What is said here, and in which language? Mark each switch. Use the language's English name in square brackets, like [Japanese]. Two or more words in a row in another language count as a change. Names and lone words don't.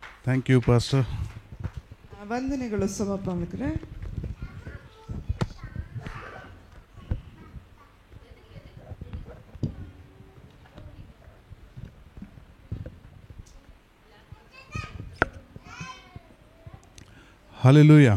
[English] Thank you, Pastor. [Kannada] ವಂದನೆಗಳು ಸಮಪಾಲಕರೇ. [English] Hallelujah.